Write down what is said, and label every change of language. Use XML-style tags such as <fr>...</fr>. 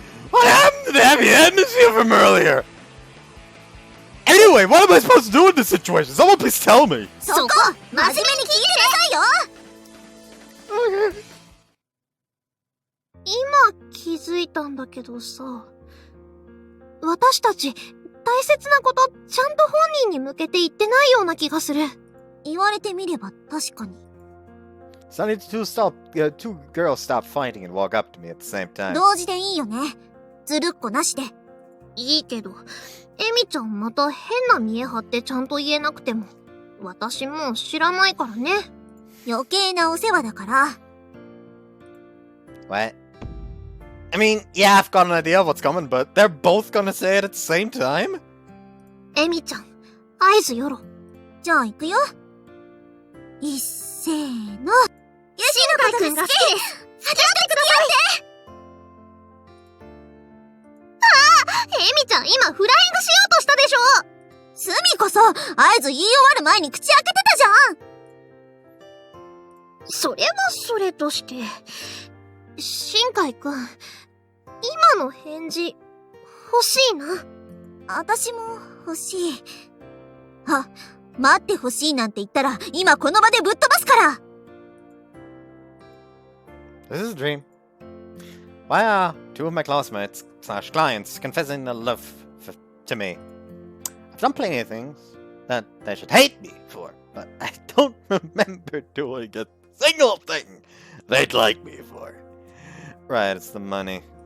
<en>What happened to the happy atmosphere from earlier? Anyway, what am I supposed to do in this situation? Someone please tell me.</en> <ja>そこ真面目に聞いてなさいよ。今気づいたんだけどさ、私たち大切なことちゃんと本人に向けて言ってないような気がする。言われてみれば確かに。</ja> <en>Suddenly, two girls stop fighting and walk up to me at the same time.</en> <ja>同時でいいよね。ずるっこなしで。いいけど、エミちゃんまた変な見え張ってちゃんと言えなくても、私もう知らないからね。余計なお世話だから。</ja> <en>What? I mean, yeah, I've got an idea of what's coming, but they're both gonna say it at the same time?</en> <ja>エミちゃん、合図よろ。じゃあ行くよ。いっせーの。新海くんが好きです。付き合ってください。エミちゃん今フライングしようとしたでしょ。スミこそ合図言い終わる前に口開けてたじゃん。それはそれとして、新海くん、今の返事欲しいな。私も欲しい。あ、待って欲しいなんて言ったら今この場でぶっ飛ばすから。</ja> <en>This is a dream. Why are two of my classmates / clients confessing their love to me? I've done plenty of things that they should hate me for, but I don't remember doing a single thing they'd like me for. Right, it's the money.</en>